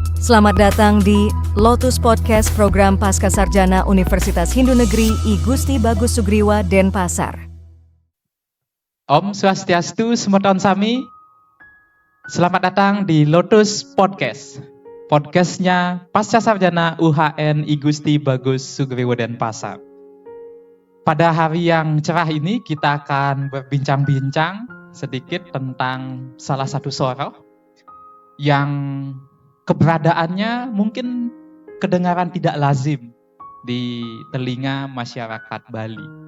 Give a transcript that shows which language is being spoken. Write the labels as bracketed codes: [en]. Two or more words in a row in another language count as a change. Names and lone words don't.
[id] Selamat datang di Lotus Podcast Program Pascasarjana Universitas Hindu Negeri I Gusti Bagus Sugriwa Denpasar. [ban] Om Swastiastu, Semeton Sami. [id] Selamat datang di Lotus Podcast. Podcastnya Pascasarjana UHN I Gusti Bagus Sugriwa Denpasar. Pada hari yang cerah ini kita akan berbincang-bincang sedikit tentang salah satu soroh yang keberadaannya mungkin kedengaran tidak lazim di telinga masyarakat Bali.